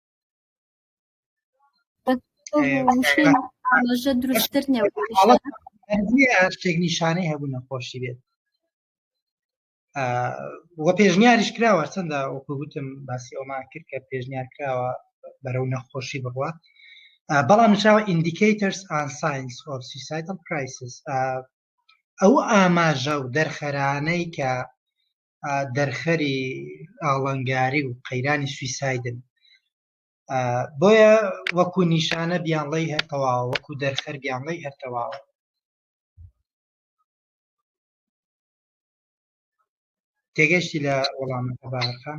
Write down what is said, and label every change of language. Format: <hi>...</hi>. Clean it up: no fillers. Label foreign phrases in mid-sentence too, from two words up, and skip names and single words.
<ckb>ئاماژە دروستتر نییە شتێک نیشانەی هەبوو نەخۆشی بێت وە پێشنیاریش کراوە چەندە وەکو گوتم باسی ئەومان کرد کە پێشنیار کراوە بەرەو نەخۆشی بڕوە بەڵام نووسراوە</ckb> <en>indicators and signs of suicidal crisis</en> <ckb>ئەو ئاماژە و دەرخەرانەی کە دەرخەری ئاڵنگاری و قەیرانی سویسایدن بۆیە وەکو نیشانە بیانڵی هەرتەواوە وەکو دەرخەر بیانڵی هەرتەواوە تێگەشتی لە وەڵامەکە بارخان</ckb>